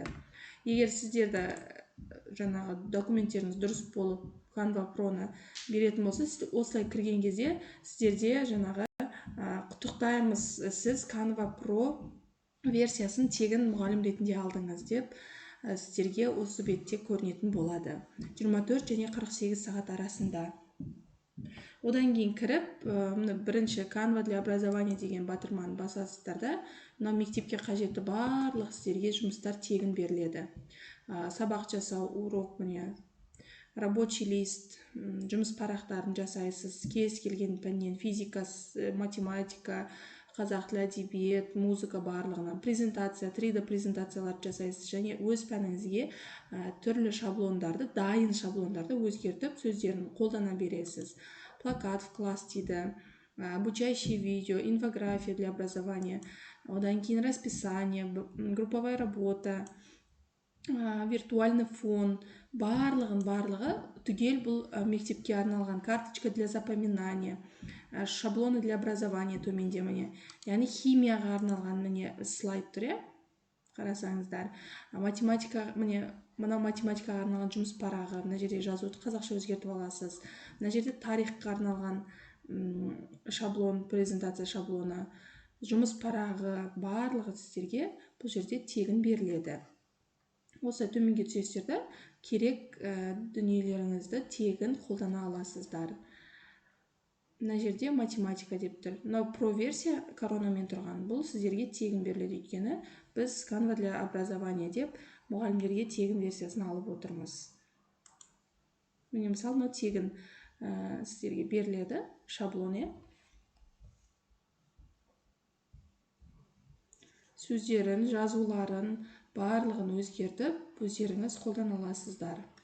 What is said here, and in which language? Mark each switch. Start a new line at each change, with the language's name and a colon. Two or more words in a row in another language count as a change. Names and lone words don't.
Kazakh: Егер сіздерді жаңағы документтеріңіз дұрыс болып Canva Pro-ны беретін болса, осылай кірген кезде сіздерде жаңағы құттықтаймыз, сіз Canva Pro версиясын тегін мұғалім ретінде алдыңыз деп сіздерге осы бетте көрінетін болады. 24 және 48 сағат арасында. Одан кейін кіріп, бірінші Canva
Russian: для образования
Kazakh: деген батырманы басасыздар да, мектепке қажетті барлық сіздерге жұмыстар тегін беріледі. Сабақ жасау,
Russian: урок, рабочий лист,
Kazakh: жұмыс парақтарын жасайсыз, кез келген пәннен, физика, математика, қазақ тілі, әдебиет, музыка барлығынан, презентация, 3D презентацияларды жасайсыз, және өз пәніңізге түрлі шаблондарды, дайын шаблондарды өзгертіп, сөздерін қолдана бересіз.
Russian: Плакат в класс дейді, обучающие видео, инфография для образования,
Kazakh: одан кейін
Russian: расписание, групповая работа, виртуальный фон,
Kazakh: барлығы түгел бұл мектепке арналған.
Russian: Карточка для запоминания, шаблоны для образования
Kazakh: төменде міне. Яғни химияға арналған слайд тұр, қарасаңыздар. Математика, мына математикаға арналған жұмыс парағы, мына жерде жазуды қазақша өзгертіп аласыз. Мына жерде тарихқа арналған шаблон, презентация шаблоны, жұмыс парағы, барлығы сіздерге бұл жерде тегін беріледі. Осы төменге түсесіздер, керек дүниелеріңізді тегін қолдана аласыздар. Мына жерде математика деп тұр. Мынау Pro версия коронамен тұрған. Бұл сіздерге тегін беріледі, өйткені біз Canva
Russian: для образования
Kazakh: деп мұғалімдерге тегін версиясын алып отырмыз. Міне мысалы, мынау тегін сіздерге беріледі шаблон. Сөздерін, жазуларын барлығын өзгертіп, өздеріңіз қолдана аласыздар.